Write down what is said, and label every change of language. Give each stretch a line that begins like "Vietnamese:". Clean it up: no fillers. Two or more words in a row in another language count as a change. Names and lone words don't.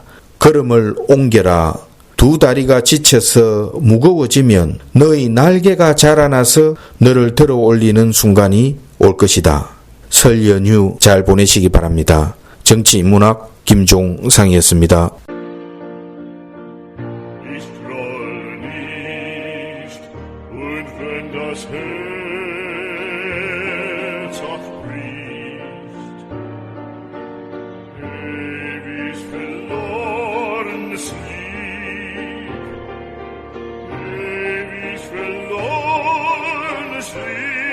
Korean: 걸음을 옮겨라. 두 다리가 지쳐서 무거워지면 너의 날개가 자라나서 너를 들어 올리는 순간이 올 것이다. 설 연휴 잘 보내시기 바랍니다. 정치인문학 김종상이었습니다.
German: Das Herz abbricht, ewig verlorenes Lied, ewig verlorenes Lied.